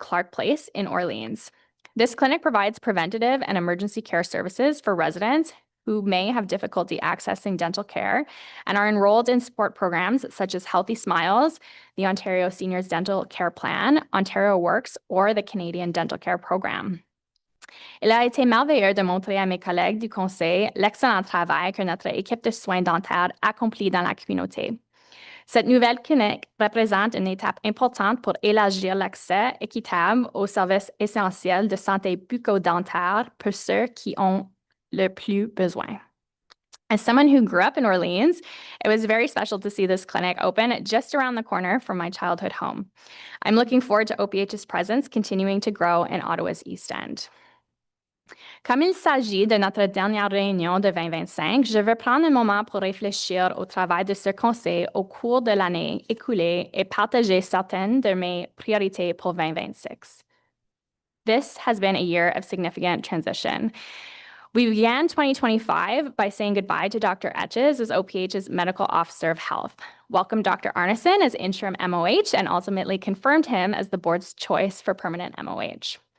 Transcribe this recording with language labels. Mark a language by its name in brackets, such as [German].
[English] Clark Place in Orleans. This clinic provides preventative and emergency care services for residents who may have difficulty accessing dental care and are enrolled in support programs such as Healthy Smiles, the Ontario Seniors Dental Care Plan, Ontario Works, or the Canadian Dental Care Program. [French] Il a été merveilleux de montrer à mes collègues du conseil l'excellent travail que notre équipe de soins dentaires accomplit dans la communauté. Cette nouvelle clinique représente une étape importante pour élargir l'accès équitable aux services essentiels de santé bucco-dentaire pour ceux qui ont le plus besoin. [English] As someone who grew up in Orleans, it was very special to see this clinic open just around the corner from my childhood home. I'm looking forward to OPH's presence continuing to grow in Ottawa's East End. [French] Comme il s'agit de notre dernière réunion de 2025, je veux prendre un moment pour réfléchir au travail de ce conseil au cours de l'année écoulée et partager certaines de mes priorités pour 2026. [English] This has been a year of significant transition. We began 2025 by saying goodbye to Dr. Etches as OPH's Medical Officer of Health, welcomed Dr. Arneson as interim MOH, and ultimately confirmed him as the board's choice for permanent MOH.